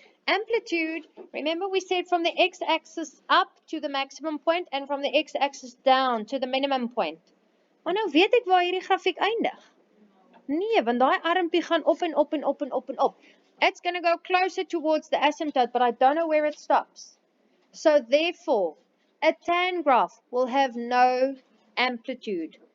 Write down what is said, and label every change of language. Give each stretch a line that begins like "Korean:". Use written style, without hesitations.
English: Amplitude, remember we said from the x-axis up to the maximum point and from the x-axis down to the minimum point.
Afrikaans: Maar nou weet ek waar hierdie grafiek eindig. Nee, want daai armpie gaan op en op en op en op en op.
English: It's going to go closer towards the asymptote, but I don't know where it stops. So therefore, a tan graph will have no amplitude.